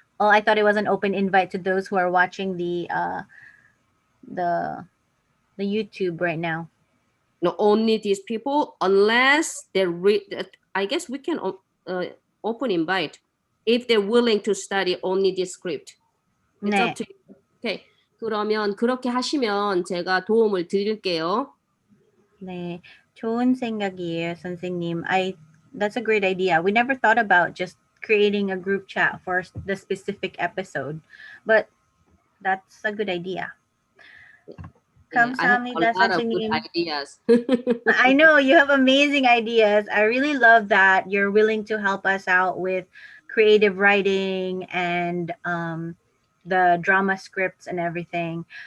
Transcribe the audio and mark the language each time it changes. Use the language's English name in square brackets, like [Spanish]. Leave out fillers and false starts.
[English] Oh, I thought it was an open invite to those who are watching the YouTube right now. No, only these people, unless they I guess we can open invite if they're willing to study only this script. It's up to you. Okay. [Korean] 그러면 그렇게 하시면 제가 도움을 드릴게요. 네, 좋은 생각이에요, 선생님. [English] That's a great idea. We never thought about just creating a group chat for the specific episode, but that's a good idea. [Korean] 감사합니다, 선생님. [English] Ideas. I know you have amazing ideas. I really love that you're willing to help us out with creative writing and the drama scripts and everything.